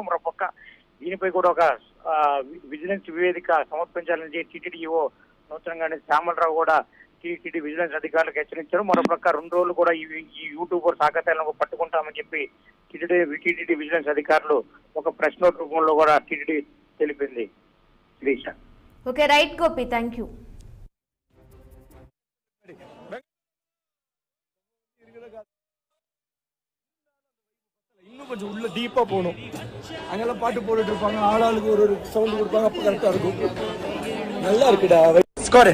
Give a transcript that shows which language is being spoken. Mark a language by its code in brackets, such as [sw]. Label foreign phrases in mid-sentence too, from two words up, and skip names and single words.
[te] మరోపక్క దీనిపై కూడా ఒక విజిలెన్స్ నివేదిక సమర్పించాలని టీటీడీ ఈవో నూతనంగానే శ్యామలరావు కూడా టీటీడీ విజిలెన్స్ అధికారులకు హెచ్చరించారు. మరోపక్క 2 రోజులు కూడా ఈ యూట్యూబర్స్ ఆకతాయిలను పట్టుకుంటామని చెప్పి టీటీడీ విజిలెన్స్ అధికారులు ఒక [en] press note [te] రూపంలో కూడా టీటీడీ తెలిపింది. [en] okay, right Gopi, thank you. [ta] இன்னும் கொஞ்சம் உள்ள டீப்பா போகணும். அங்கெல்லாம் பாட்டு போட்டுட்டு இருப்பாங்க, ஆளாளுக்கு ஒரு சவுண்ட் கொடுப்பாங்க, அப்ப கரெக்டா இருக்கும். நல்லா இருக்குடா. ஸ்கோர்.